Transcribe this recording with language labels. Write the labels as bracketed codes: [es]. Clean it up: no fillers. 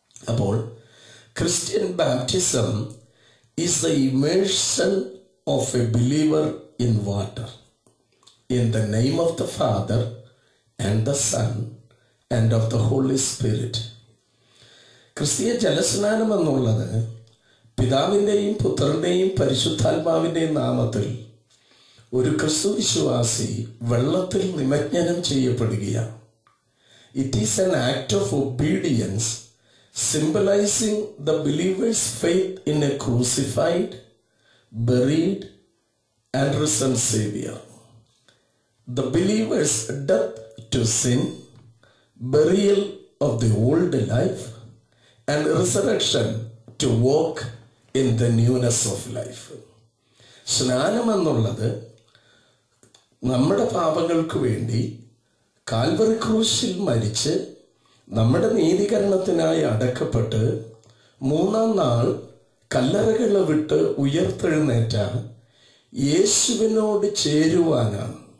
[en] അപ്പോൾ Christian baptism is the immersion of a believer in water in the name of the Father and the Son and of the Holy Spirit. [ml] ക്രിസ്തീയ ജലസ്നാനം എന്നുള്ളത് പിതാവിൻ്റെയും പുത്രന്റെയും പരിശുദ്ധാത്മാവിൻ്റെയും നാമത്തിൽ ഒരു ക്രിസ്തു വിശ്വാസി വെള്ളത്തിൽ നിമജ്ഞനം ചെയ്യപ്പെടുകയാണ്. [en] It is an act of obedience symbolizing the believer's faith in a crucified, buried, and risen Savior. The believer's death to sin, burial of the old life, and resurrection to walk in the newness of life. [ml] സ്നാനം എന്നുള്ളത് നമ്മുടെ പാപങ്ങൾക്ക് വേണ്ടി Calvary ക്രൂശിൽ മരിച്ച് നമ്മുടെ നീതീകരണത്തിനായി അടക്കപ്പെട്ട് മൂന്നാം നാൾ കല്ലറകളെ വിട്ട് ഉയർത്തെഴുന്നേറ്റ യേശുവിനോട് ചേരുവാനാണ്.